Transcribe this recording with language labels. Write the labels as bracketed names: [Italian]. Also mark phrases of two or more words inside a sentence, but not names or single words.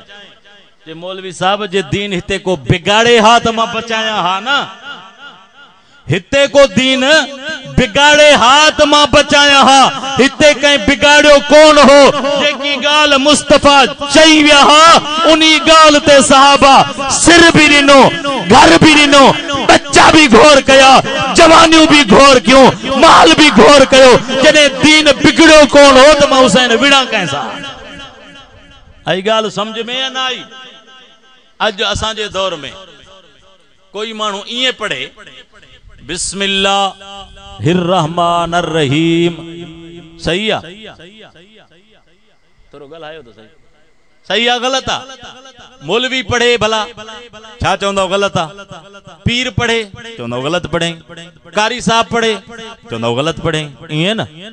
[Sindhi] जे मौलवी साहब जे दीन हिते को बिगाड़े हा त मां बचाया हा न। हिते को दीन बिगाड़े हा त मां बचाया हा। हिते कहीं बिगाड़ियो कोन हो। जेकी गाल मुस्तफा चई विया हा उनी गाल ते सहाबा सिर भी ॾिनो। घर भी ॾिनो, बच्चा भी घोर कया, जवानियूं भी घोर क्यों, माल भी घोर कयो। जॾहिं दीन बिगड़ो कोन हो त मां हुसैन विड़ा कंहिंसां। आई ॻाल्हि समझ में या न आई? अज असांजे दौर में कोई माण्हू ईअं पढ़े [Arabic] بسم الله الرحمن الرحيم, [Sindhi] सही आ? थोरो ॻाल्हायो त सही, सही आ ग़लत आ? मौलवी पढ़े भला छा चवंदो ग़लत आ? पीर पढ़े चवंदो ग़लत पढ़े, कारी साहब पढ़े चवंदो ग़लत पढ़े, ईअं न?